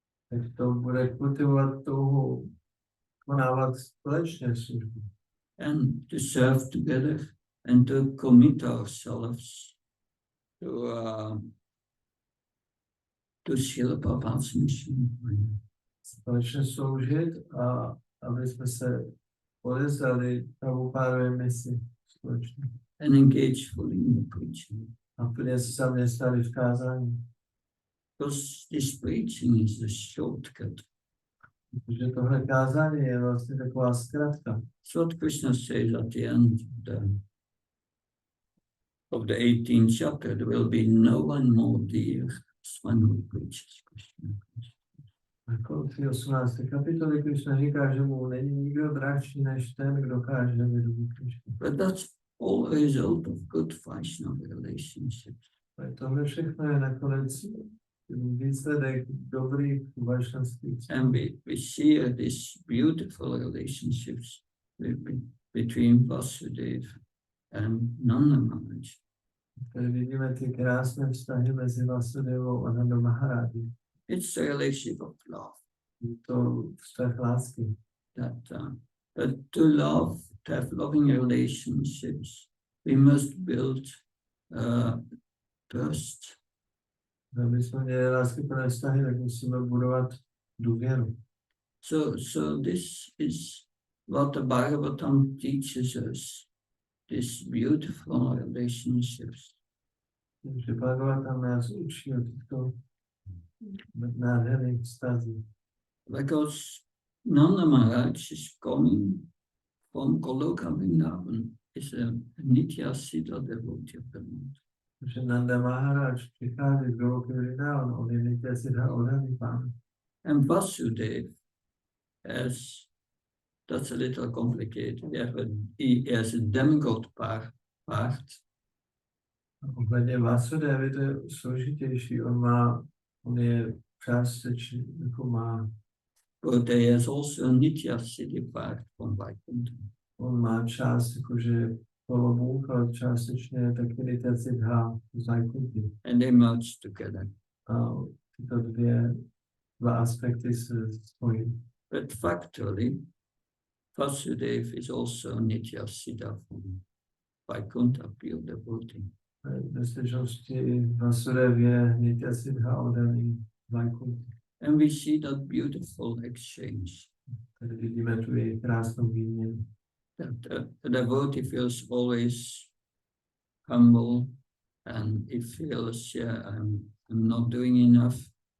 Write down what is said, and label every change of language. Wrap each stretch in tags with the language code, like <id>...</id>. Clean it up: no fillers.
<cs>tak to bude kultivovat touhu konávat společně službu.</cs> <en>And to serve together and to commit ourselves to Srila Prabhupada's mission.</en> <cs>Společně sloužit a aby jsme se odevzdali Prabhupádově misi společně.</cs> <en>And engage fully in the preaching.</en> <cs>A plně se zaměstnali v kázání.</cs> <en>Because this preaching is a shortcut.</en> <cs>Protože tohle kázání je vlastně taková zkratka.</cs> <en>So what Krishna says at the end of the 18th chapter, there will be no one more dear as one who preaches Krishna.</en> <cs>Na konci 18. kapitoly Krishna říká, že mu není nikdo drahší než ten, kdo káže vědu Krishna.</cs> <en>But that's all a result of good Vaishnava relationships.</en> <cs>Tohle všechno je nakonec výsledek dobrých vašnavských vztahů.</cs> <en>And we see these beautiful relationships between Vasudeva and Nanda Maharaj.</en> <cs>Tady vidíme ty krásné vztahy mezi Vasudevou a Nanda Maharajou.</cs> <en>It's a relationship of love.</en> <cs>Je to vztah lásky.</cs> <en>But to love, to have loving relationships, we must build trust.</en> <cs>Aby jsme měli láskyplné vztahy, tak musíme budovat důvěru.</cs> <en>So this is what the Bhagavatam teaches us, these beautiful relationships.</en> <cs>Takže Bhagavatam nás učí o těchto nádherných vztazích.</cs> <en>Because Nanda Maharaj is coming from Goloka Vrindavan, is a Nitya Siddha devotee of the Lord.</en> <cs>že Nanda Maharaj přichází z Goloky Vrindavan, on je Nitya Siddha Odhaný pán.</cs> <en>And Vasudev as that's a little complicated. He has a demigod part.</en> <cs>Ohledně Vasudevy to je složitější, on je částečně, jako má,</cs> <en>But there is also a Nitya Siddhi part from Vaikuntha.</en> <cs>on má část, jakože polobůh, ale částečně taky Nitya Siddha z Vaikunthy.</cs> <en>And they merge together.</en> <cs>A tyto dva aspekty se spojí.</cs> <en>But factually, Vasudev is also Nitya Siddha from Vaikuntha, pure devotee.</en> <cs>Ve skutečnosti Vasudev je Nitya Siddha Odhaný z Vaikunthy.</cs> <en>And we see that beautiful exchange.</en> <cs>Tady vidíme tu její krásnou výměnu.</cs> <en>That the devotee feels always humble and he feels, yeah, I'm not doing enough.</en>